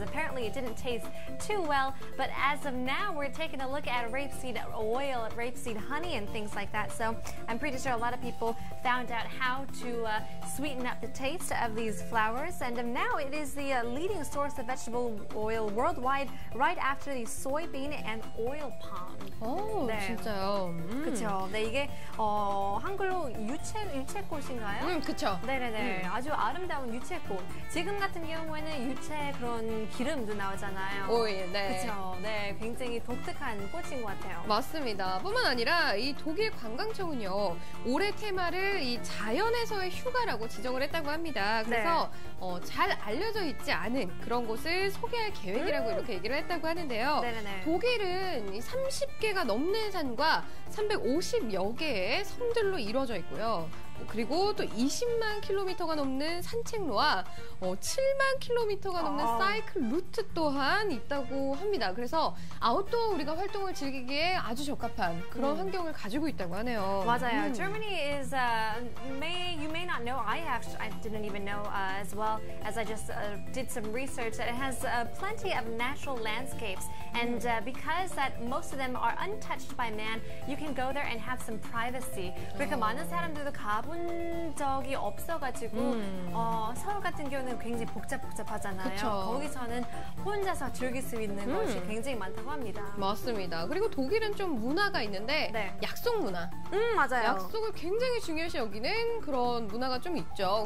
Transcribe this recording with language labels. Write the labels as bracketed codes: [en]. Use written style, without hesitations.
[en] Apparently, it didn't taste too well, but as of now, we're taking a look at rapeseed oil, rapeseed honey, and things like that. So I'm pretty sure a lot of people found out how to sweeten up the taste of these flowers, and now it is the leading source of vegetable oil worldwide, right after the soybean and oil palm. [ko] 진짜요? 그렇죠. 네, 이게 한글로 유채꽃인가요? 그렇죠. 네네네. 아주 아름다운 유채꽃. 지금 같은 경우에는 유채 그런 기름도 나오잖아요. 오일, 그렇죠. 네, 굉장히 독특한 꽃인 것 같아요. 맞습니다. 뿐만 아니라 이 독일 관광청은요, 올해 테마를 이 자연에서의 휴가라고 지정을 했다고 합니다. 그래서 잘 알려져 있지 않은 그런 곳을 소개할 계획이라고 이렇게 얘기를 했다고 하는데요. 네네네. 독일은 30개가 넘는 산과 350여 개의 섬들로 이루어져 있고요. 그리고 또 20만 킬로미터가 넘는 산책로와 7만 킬로미터가 넘는 사이클 루트 또한 있다고 합니다. 그래서 아웃도어 우리가 활동을 즐기기에 아주 적합한 그런 환경을 가지고 있다고 하네요. 맞아요. [en] Germany is, you may not know, I didn't even know as well as I just did some research, that it has plenty of natural landscapes. And because that most of them are untouched by man, you can go there and have some privacy. [ko] 그러니까 많은 사람들도 가본 적이 없어가지고 서울 같은 경우는 굉장히 복잡하잖아요. 그쵸. 거기서는 혼자서 즐길 수 있는 것이 굉장히 많다고 합니다. 맞습니다. 그리고 독일은 좀 문화가 있는데 약속 문화. 맞아요. 약속을 굉장히 중요시 여기는 그런 문화가 좀 있죠.